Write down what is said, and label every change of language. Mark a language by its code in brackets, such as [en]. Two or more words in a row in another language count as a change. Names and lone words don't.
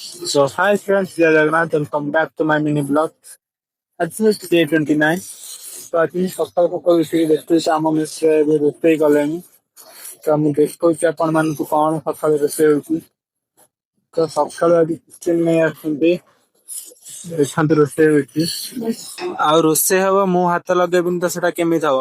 [en] So hi friends, Jai Jagannath and come back to my mini blog. It's day 29. [or] So ଆଜି ସକାଳୁ ସକାଳୁ ଉଠିକି ଦେଖୁଛି ଆମ ମିଶ୍ର ଏବେ ରୋଷେଇ କଲେଣି। ତ ମୁଁ ଦେଖୁଛି ଆପଣ ମାନଙ୍କୁ କଣ ସକାଳୁ ରୋଷେଇ ହଉଛି। ତ ସକାଳୁ ଆଜି ଚିକେନ ନେଇ ଆସୁଛନ୍ତି। ଦେଖାନ୍ତୁ ରୋଷେଇ ହଉଛି। ଆଉ ରୋଷେଇ ହବ ମୁଁ ହାତ ଲଗେଇବିନି ତ ସେଟା କେମିତି ହବ?